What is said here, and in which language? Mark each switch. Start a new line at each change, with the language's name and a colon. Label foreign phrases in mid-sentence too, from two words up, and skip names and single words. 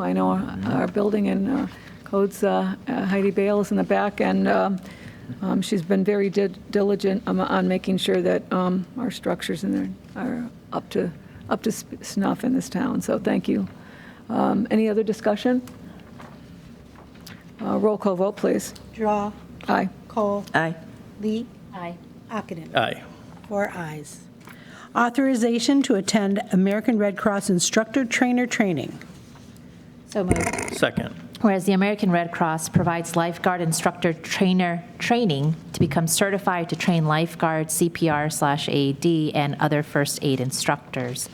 English: I know our building and codes, Heidi Bale is in the back, and she's been very diligent on making sure that our structures in there are up to up to snuff in this town, so thank you. Any other discussion? Roll call vote, please. Drawe. Aye. Kohl. Aye. Lee. Aye. Ockenden. Aye. 4 ayes. Authorization to attend American Red Cross instructor trainer training. So moved. Second. Whereas the American Red Cross provides lifeguard instructor trainer training to become certified to train lifeguard, CPR/AED, and other first aid instructors.